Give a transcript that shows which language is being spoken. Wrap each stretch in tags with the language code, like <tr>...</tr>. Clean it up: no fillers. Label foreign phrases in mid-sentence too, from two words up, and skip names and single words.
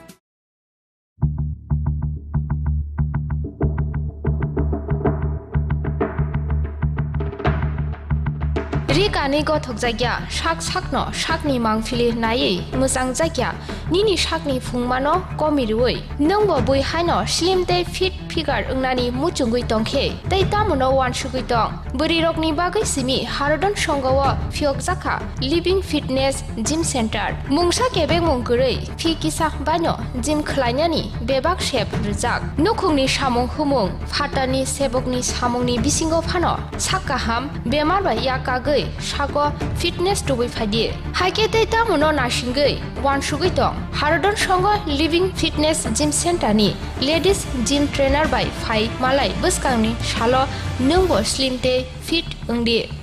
<trp>Rikani gothok jagya sakno sakni mangfili nai musang jagya nini sakni phungmano komirui nongbo boi haino slim te</trp> <en>fit figure</en> <trp>ungnani muchungui tongkhe tei tamono wan sugui tong buri rokni bagai simi harodon songawa phiok jaka living fitness gym center mungsa kebe mungkurei phi kisak bano gym khlainani bebak shep rijak nukhungni samung humung phatani sebokni samungni bisingo phano sakaham bemar ba yakagai sago fitness tubui phadi haike tei tamono nasingai wan sugui tong harodon songo living fitness gym center ni</trp> <en>ladies gym trainer</en> <trp>by Phai Malai Buskangni Shalo Nungbo Slim Te Fit Ungdi.</trp>